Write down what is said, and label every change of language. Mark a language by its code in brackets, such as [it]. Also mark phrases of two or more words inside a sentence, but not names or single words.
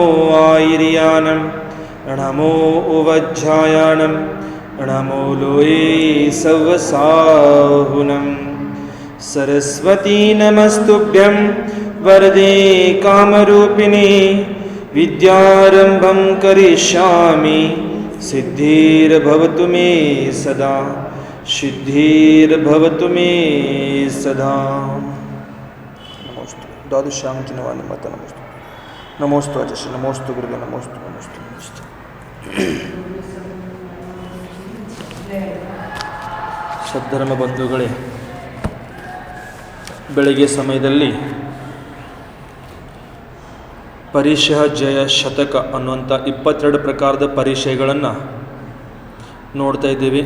[pra] ಆಯಿರ್ಯಾನಂ ನಮೋ ಉವಜ್ಜಾಯಾನಂ ನಮೋ ಲೋಯೇ ಸವಸಾಹುನಂ ಸರಸ್ವತೀ [sa] ನಮಸ್ತುಭ್ಯಂ ವರದೇ ಕಾಮರೂಪಿಣಿ ವಿದ್ಯಾರಂಭಂ ಕರಿಷ್ಯಾಮಿ ಸಿದ್ಧಿರ್ಭವತು ಮೇ ಸದಾ ಸಿದ್ಧಿರ್ಭವತು ಮೇ ಸದಾ ನಮೋಸ್ತು ದ್ವಾದಶಾಂಚಿನವಾನ ಮತ ನಮೋಸ್ತು ನಮೋಸ್ತು ಅಜಶ ನಮೋಸ್ತು ಗುರುವೆ ನಮೋಸ್ತು ನಮೋಸ್ತು ನಮೋಸ್ತು [kn] ಸದ್ಧರ್ಮ ಬಂಧುಗಳೇ, ಬೆಳಗ್ಗೆ ಸಮಯದಲ್ಲಿ ಪರಿಶಃ ಜಯ ಶತಕ ಅನ್ನುವಂಥ 22 ಪ್ರಕಾರದ ಪರಿಶಯಗಳನ್ನು ನೋಡ್ತಾ ಇದ್ದೀವಿ.